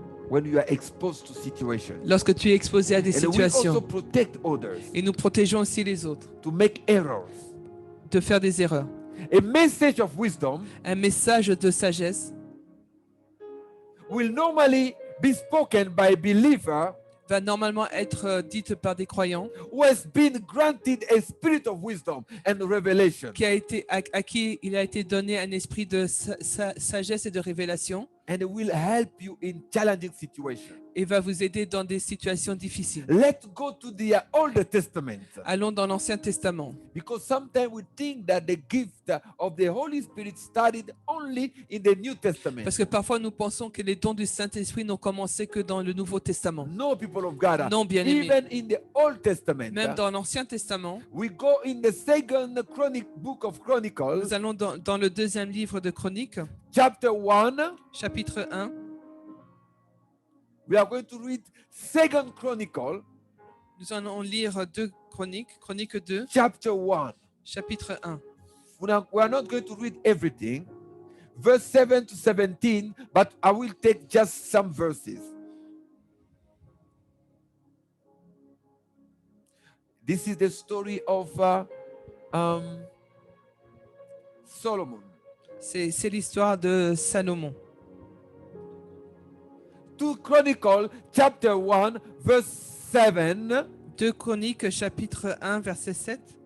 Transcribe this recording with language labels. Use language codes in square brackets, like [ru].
[en] when you are exposed to situations. [fr] lorsque tu es exposé à des [en] And we also [fr] situations. [en] protect others [fr] Et nous protégeons aussi les autres [en] to make errors. [fr] de faire des erreurs. [en] A message of wisdom [fr] Un message de sagesse [en] will normally be spoken by a believer [fr] va normalement être dite par des croyants [en] who has been granted a spirit of wisdom and revelation. [fr] à qui il a été donné un esprit de sagesse et de révélation [en] And it will help you in challenging situations. [fr] et va vous aider dans des situations difficiles. [en] Let's go to the Old Testament. [fr] Allons dans l'Ancien Testament. [en] Because sometimes we think that the gift of the Holy Spirit started only in the New Testament. [fr] Parce que parfois nous pensons que les dons du Saint-Esprit n'ont commencé que dans le Nouveau Testament. [en] No, people of God. [fr] Non, bien-aimés. [en] Even in the Old Testament. [fr] Même dans l'Ancien Testament, [en] We go in the second book of Chronicles, [fr] nous allons dans le deuxième livre de Chroniques, [en] chapter 1. [fr] chapitre 1. [en] We are going to read second Chronicle, [fr] Nous allons lire deux Chroniques, Chronique 2, [en] chapter 1. [fr] chapitre 1. [en] We are not going to read everything, verse 7 to 17, but I will take just some verses. This is the story of Solomon. [fr] C'est l'histoire de Salomon. [en] 2 Chronicles, chapter 1, verse 7. [fr] 2 Chroniques, chapitre 1, verset 7.